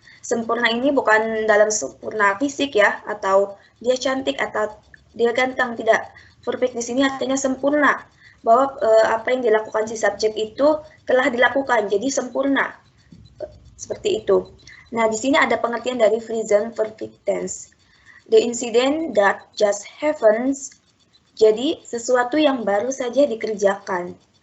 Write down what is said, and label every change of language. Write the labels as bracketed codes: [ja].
[id] Sempurna ini bukan dalam sempurna fisik ya, atau dia cantik atau dia ganteng, tidak. Perfect di sini artinya sempurna, bahwa apa yang dilakukan si subjek itu telah dilakukan, jadi sempurna. Seperti itu. Nah, di sini ada pengertian dari present perfect tense. [en] The incident that just happens. [id] Jadi, sesuatu yang baru saja dikerjakan.